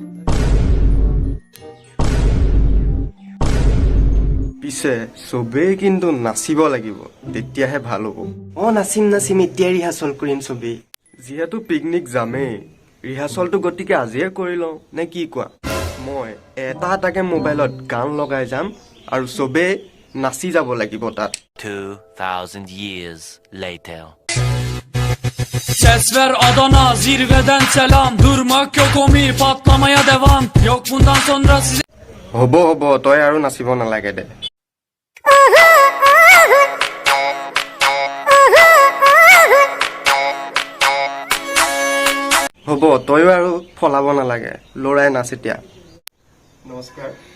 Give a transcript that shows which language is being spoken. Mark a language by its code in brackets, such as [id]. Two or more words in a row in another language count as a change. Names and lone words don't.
[as] পিছে চবেই কিন্তু নাচিব লাগিব, তেতিয়াহে ভাল হ'ব। নাচিম, এতিয়া ৰিহাৰ্চল কৰিম চবেই। যিহেতু পিকনিক যামেই, ৰিহাৰ্চলটো গতিকে আজিয়ে কৰি লওঁ, নে কি কোৱা? মই এটাকে মোবাইলত গান লগাই যাম আৰু চবেই নাচি যাব লাগিব তাত। [en] 2000 years later. [tr] Ses ver Adana, zirveden selam. Durmak yok omi, patlamaya devam. Yok bundan sonra size... [as] হ'ব, তই আৰু নাচিব নালাগে দে। হ'ব, তইও আৰু ফলাব নালাগে, ল'ৰাই নাচ এতিয়া। নমস্কাৰ।